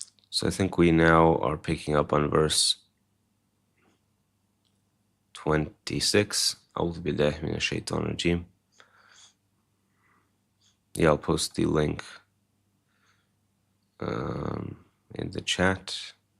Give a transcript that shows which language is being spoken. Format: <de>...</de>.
<en>So I think we now are picking up on verse 26.</en> <ar>أعوذ بالله من الشيطان الرجيم.</ar> <en>Yeah, I'll post the link in the chat.</en>